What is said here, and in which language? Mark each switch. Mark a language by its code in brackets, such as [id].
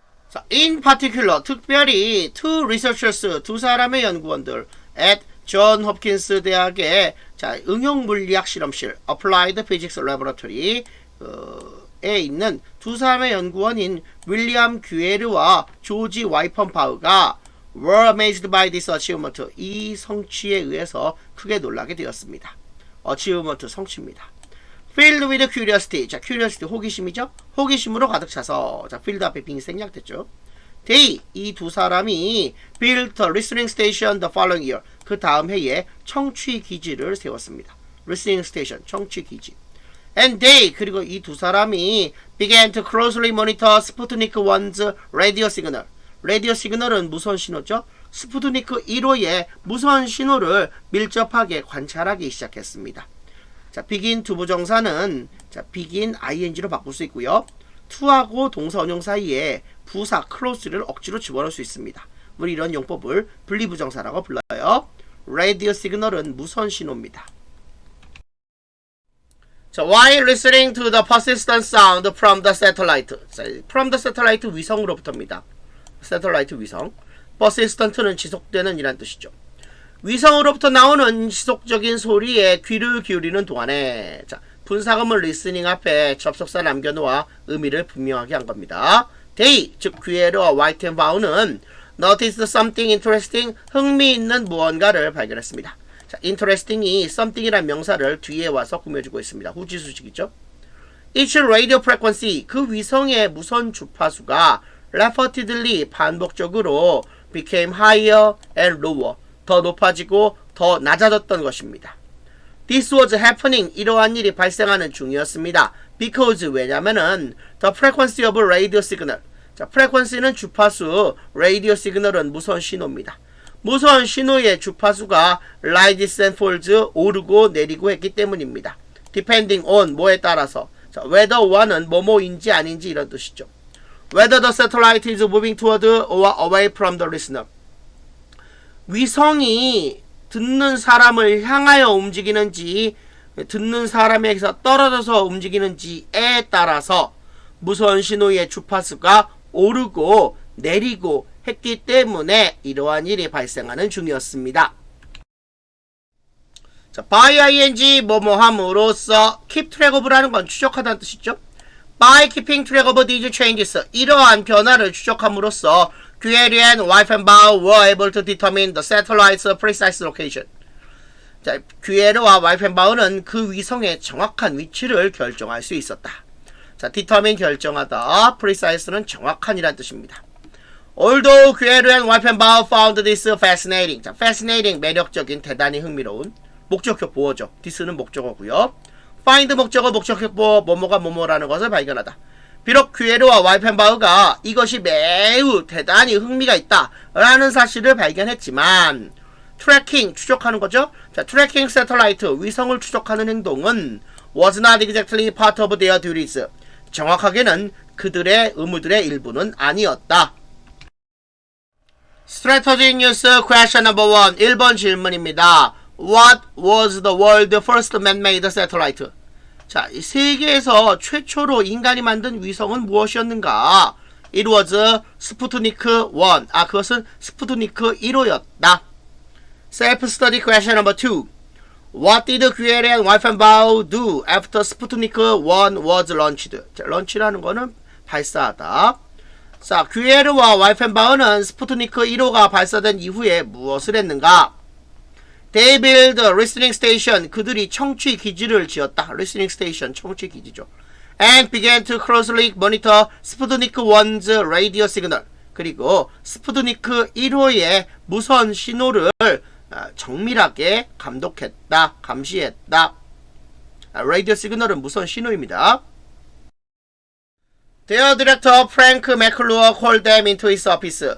[ko] 자, [en] in particular, [ko] 특별히 [en] two researchers, [ko] 두 사람의 연구원들 at 존 홉킨스 대학의 자, 응용물리학 실험실 [en] Applied Physics Laboratory [ko] 에 있는 두 사람의 연구원인 윌리엄 규에르와 조지 와이펀바우가 [en] were amazed by this achievement. [ko] 이 성취에 의해서 크게 놀라게 되었습니다. [en] achievement [ko] 성취입니다. [en] filled with curiosity. 자, curiosity [ko] 호기심이죠. 호기심으로 가득 차서 자, filled 앞에 빙이 생략됐죠. [en] They, [ko] 이 두 사람이 [en] built a listening station the following year. [ko] 그 다음 해에 청취 기지를 세웠습니다. [en] listening station, [ko] 청취 기지. [en] And they, [ko] 그리고 이 두 사람이 [en] began to closely monitor Sputnik 1's radio signal. [ko] 라디오 시그널은 무선 신호죠. 스푸트니크 1호의 무선 신호를 밀접하게 관찰하기 시작했습니다. 자, begin 두부정사는 자, begin ing로 바꿀 수 있고요. to하고 동사 원형 사이에 부사 close를 억지로 집어넣을 수 있습니다. 우리 이런 용법을 분리부정사라고 불러요. 라디오 시그널은 무선 신호입니다. [en] 자, while listening to the persistent sound from the satellite. [ko] 자, [en] from the satellite [ko] 위성으로부터입니다. 새틀라이트 위성. persistent는 지속되는 이란 뜻이죠. 위성으로부터 나오는 지속적인 소리에 귀를 기울이는 동안에 자, 분사금을 리스닝 앞에 접속사 남겨놓아 의미를 분명하게 한 겁니다. they, 즉 귀에르와 와이텐바우는 [en] noticed something interesting, [ko] 흥미있는 무언가를 발견했습니다. 자, interesting이 something이란 명사를 뒤에 와서 꾸며주고 있습니다. 후지수식이죠. [en] each radio frequency, [ko] 그 위성의 무선 주파수가 repeatedly 반복적으로 [en] became higher and lower, [ko] 더 높아지고 더 낮아졌던 것입니다. [en] This was happening, [ko] 이러한 일이 발생하는 중이었습니다. Because, 왜냐면은 [en] the frequency of radio signal, [ko] 자, frequency는 주파수, radio signal은 무선 신호입니다. 무선 신호의 주파수가 [en] rises and falls, [ko] 오르고 내리고 했기 때문입니다. [en] Depending on, [ko] 뭐에 따라서, 자, whether one은 뭐뭐인지 아닌지 이런 뜻이죠. [en] Whether the satellite is moving toward or away from the listener. [ko] 위성이 듣는 사람을 향하여 움직이는지 듣는 사람에게서 떨어져서 움직이는지에 따라서 무선 신호의 주파수가 오르고 내리고 했기 때문에 이러한 일이 발생하는 중이었습니다. 자, by ing 뭐뭐 함으로써 [en] keep track of [ko] 라는 건 추적하다는 뜻이죠. [en] By keeping track of these changes, [ko] 이러한 변화를 추적함으로써 [en] QLE and 와이펜바우 were able to determine the satellite's precise location. [ko] 자, QLE와 와이펜바우는 그 위성의 정확한 위치를 결정할 수 있었다. 자, determine 결정하다, precise는 정확한이란 뜻입니다. [en] Although QLE and 와이펜바우 found this fascinating. [ko] 자, fascinating 매력적인, 대단히 흥미로운. 목적격 보어죠. this는 목적어고요. find 목적어, 목적격 보어, 뭐뭐가 뭐뭐라는 것을 발견하다. 비록 QLE와 와이펜바우가 이것이 매우 대단히 흥미가 있다 라는 사실을 발견했지만 트래킹, 추적하는 거죠. 자, 트래킹 새틀라이트, 위성을 추적하는 행동은 [en] was not exactly part of their duties. [ko] 정확하게는 그들의 의무들의 일부는 아니었다. [en] Strategy News Question Number 1 [ko] 1번 질문입니다. [en] What was the world's first man-made satellite? [ko] 자, 세계에서 최초로 인간이 만든 위성은 무엇이었는가? [en] It was 스푸트니크 1. [ko] 그것은 스푸트니크 1호였다. [en] Self-study question number 2. What did QLE and 와이펜바우 do after 스푸트니크 1 was launched? [ko] 자, 런치라는 거는 발사하다. 자, QLE와 와이펜바우는 스푸트니크 1호가 발사된 이후에 무엇을 했는가? [en] They build a listening station. [ko] 그들이 청취 기지를 지었다. [en] listening station, [ko] 청취 기지죠. [en] And began to closely monitor 스푸트니크 1's radio signal. [ko] 그리고 스푸트니크 1호의 무선 신호를 정밀하게 감독했다, 감시했다. 라디오 시그널은 무선 신호입니다. [en] Their director Frank McClure called them into his office.